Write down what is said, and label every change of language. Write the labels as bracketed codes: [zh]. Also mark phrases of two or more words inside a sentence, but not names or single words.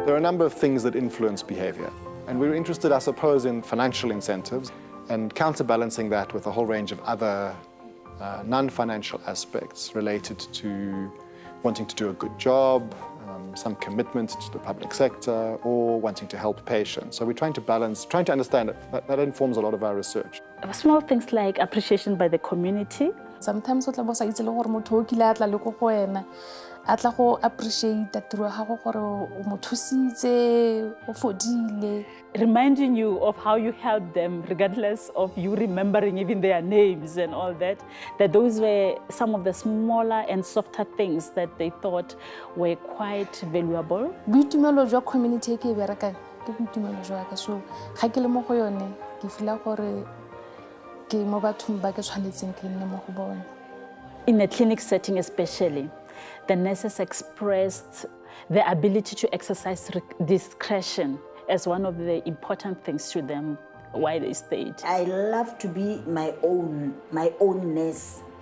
[en] There are a number of things that influence behavior, and we were interested, I suppose, in financial incentives and counterbalancing that with a whole range of other non-financial aspects related to wanting to do a good job, some commitment to the public sector or wanting to help patients. So we're trying to balance, trying to understand it. That informs a lot of our research. Small things like appreciation by the community. [tn] Sometimes o tla bo sa itse le gore motho o kile a tla le ko go wena a tla go appreciate tiro ya gago gore o mo thusitse o fodile. [en] Reminding you of how you helped them, regardless of you remembering even their names and all that, that those were some of the smaller and softer things that they thought were quite valuable. [tn] Boitumelo jwa community e ke e berekang ke boitumelo jwa ka, so ga ke le mo go yone ke feel gore ke mo bathong ba ke tshwanetseng ke nne mo go bone. [en] In a clinic setting especially, the nurses expressed the ability to exercise discretion as one of the important things to them while they stayed. I love to be my own nurse.